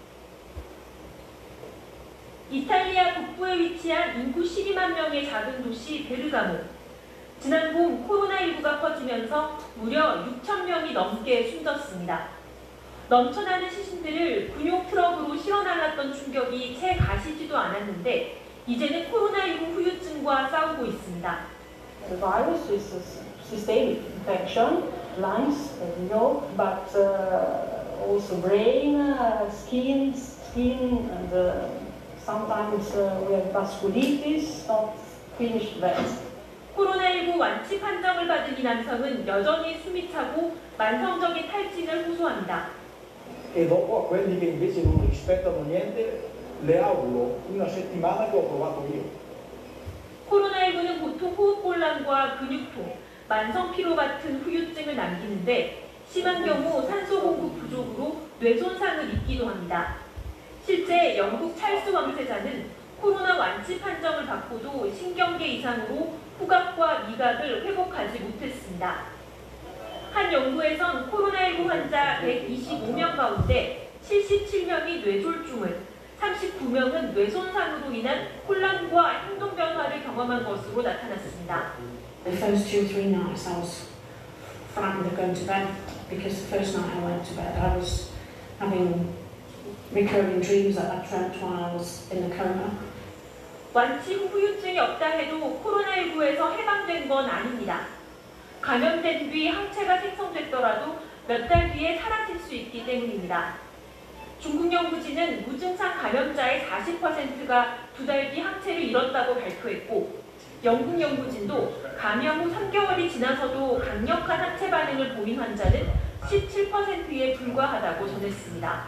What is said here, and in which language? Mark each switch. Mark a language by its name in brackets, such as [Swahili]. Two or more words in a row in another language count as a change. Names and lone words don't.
[Korean] 이탈리아 북부에 위치한 인구 12만 명의 작은 도시 베르가모. 지난 봄 코로나19가 퍼지면서 무려 6천 명이 넘게 숨졌습니다. 넘쳐나는 시신들을 군용 트럭으로 실어날랐던 충격이 채 가시지도 않았는데 이제는 코로나19 후유증과 싸우고 있습니다. [English] The virus is a systemic infection, lungs, but also brain, skin, and sometimes we have vasculitis, not finished that. [Korean] 코로나19 완치 판정을 받은 이 남성은 여전히 숨이 차고 만성적인 탈진을 호소합니다. [Italian] E dopo a quelli che invece non rispettano niente le auguro una settimana che ho provato io. [Korean] 코로나19는 보통 호흡곤란과 근육통, 만성피로 같은 후유증을 남기는데 심한 경우 산소 공급 부족으로 뇌손상을 입기도 합니다. 실제 영국 찰스 왕세자는 코로나 완치 판정을 받고도 신경계 이상으로 후각과 미각을 회복하지 못했습니다. 한 연구에선 코로나19 환자 125명 가운데 77명이 뇌졸중을, 39명은 뇌손상으로 인한 혼란과 행동 변화를 경험한 것으로 나타났습니다. [English] The first 2-3 nights I was frightened of going to bed because the first night I went to bed I was having recurring dreams that I dreamt while I was in the coma. [Korean] 완치 후 후유증이 없다 해도 코로나19에서 해방된 건 아닙니다. 감염된 뒤 항체가 생성됐더라도 몇 달 뒤에 사라질 수 있기 때문입니다. 중국 연구진은 무증상 감염자의 40%가 2달 뒤 항체를 잃었다고 발표했고 영국 연구진도 감염 후 3개월이 지나서도 강력한 항체 반응을 보인 환자는 17%에 불과하다고 전했습니다.